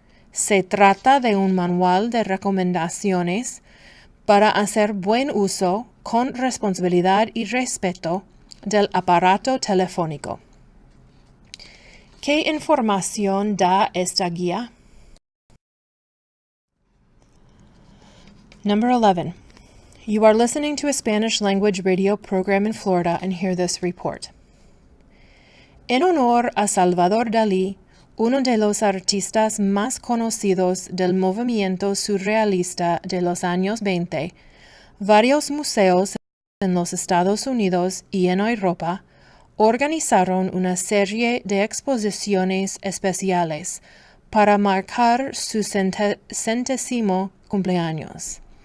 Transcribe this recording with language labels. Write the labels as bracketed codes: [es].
[es] Se trata de un manual de recomendaciones para hacer buen uso con responsabilidad y respeto del aparato telefónico. ¿Qué información da esta guía? [en] Number 11. You are listening to a Spanish language radio program in Florida and hear this report. [es] En honor a Salvador Dalí, uno de los artistas más conocidos del movimiento surrealista de los años 20, varios museos en los Estados Unidos y en Europa organizaron una serie de exposiciones especiales para marcar su 100º cumpleaños.